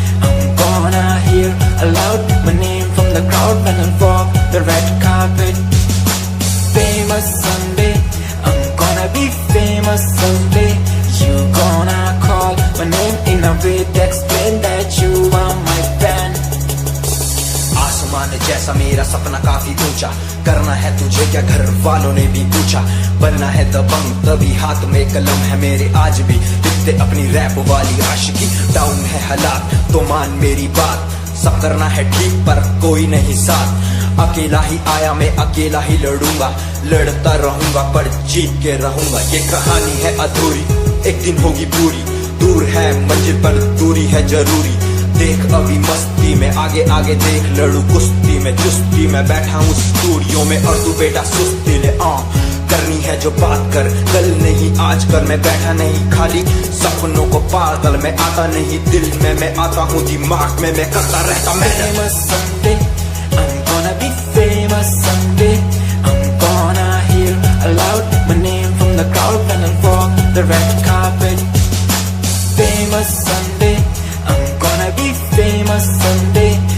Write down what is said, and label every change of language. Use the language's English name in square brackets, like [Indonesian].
[English] I'm gonna hear aloud my name from the crowd when I walk the red carpet. Famous someday, I'm gonna be famous someday. You gonna call my name in a way to explain that you are my fan. [Hindi] आसमान जैसा मेरा सपना काफी ऊंचा, करना है तुझे क्या घर वालों ने भी पूछा। बनना है दबंग तभी हाथ में कलम है मेरे, आज भी लिखते अपनी रैप वाली आशिकी। डाउन है हालात तो मान मेरी बात, सब करना है ठीक पर कोई नहीं साथ। अकेला ही आया मैं अकेला ही लड़ूंगा, लड़ता रहूंगा पर जीत के रहूंगा। ये कहानी है अधूरी, एक दिन होगी पूरी, दूर है मंजिल पर दूरी है जरूरी। देख अभी मस्ती में आगे आगे देख, लड़ू कुश्ती में चुस्ती में बैठा हूँ स्टूडियो में, और तू बेटा सुस्ती ले। करनी है जो बात कर, कल नहीं आज कर। मैं बैठा नहीं खाली सपनों को पागल, मैं आता नहीं दिल में, मैं आता हूँ दिमाग में, मैं करता रहता [English] Famous someday, I'm gonna be famous someday. I'm gonna hear aloud my name from the crowd when I walk the red carpet. Famous someday, I'm gonna be famous someday.